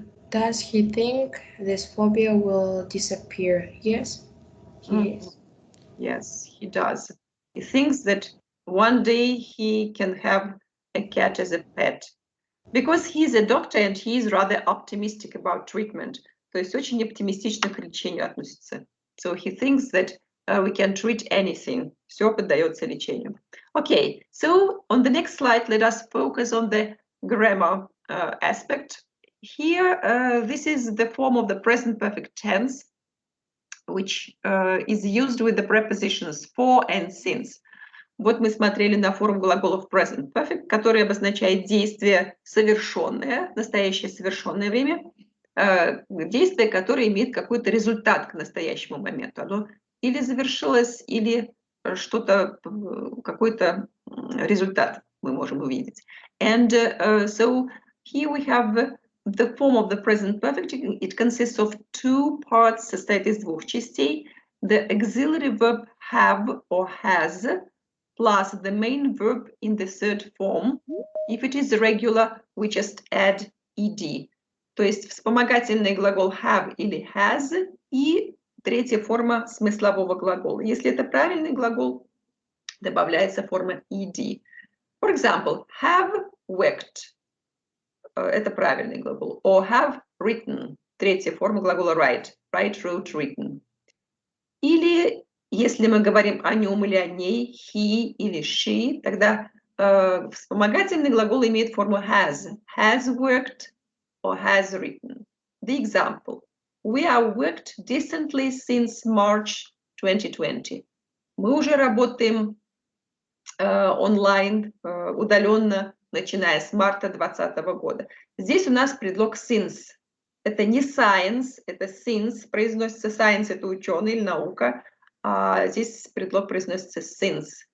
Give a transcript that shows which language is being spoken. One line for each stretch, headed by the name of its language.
English: Does he think this phobia will disappear? Yes, he is. Yes, he does. He thinks that one day he can have a cat as a pet. Because he's a doctor and he is rather optimistic about treatment.
Russian: То есть очень оптимистично к лечению относится.
English: So he thinks that we can treat anything.
Russian: Все поддается лечению.
English: Okay, so on the next slide, let us focus on the grammar aspect. Here, this is the form of the present perfect tense, which is used with the prepositions for and since.
Russian: Вот мы смотрели на форму глаголов present perfect, который обозначает действие совершенное, настоящее совершенное время, действие, которое имеет какой-то результат к настоящему моменту. Оно или завершилось, или что-то, какой-то результат мы можем увидеть.
English: And so here we have the form of the present perfect. It consists of 2 parts,
Russian: состоит из 2 частей.
English: The auxiliary verb have or has, plus the main verb in the 3rd form. If it is irregular, we just add ed.
Russian: То есть вспомогательный глагол have или has и 3-я форма смыслового глагола. Если это правильный глагол, добавляется форма ed.
English: For example, have worked.
Russian: Это правильный глагол.
English: Or have written.
Russian: 3-я форма глагола write.
English: Write, wrote, written.
Russian: Или если мы говорим о нем или о ней, he или she, тогда вспомогательный глагол имеет форму
English: has worked or has written. The example. We have worked decently since March 2020.
Russian: Мы уже работаем онлайн, удаленно, начиная с марта 2020 года. Здесь у нас предлог since. Это не science, это since, произносится science, это ученый или наука, а здесь предлог произносится since.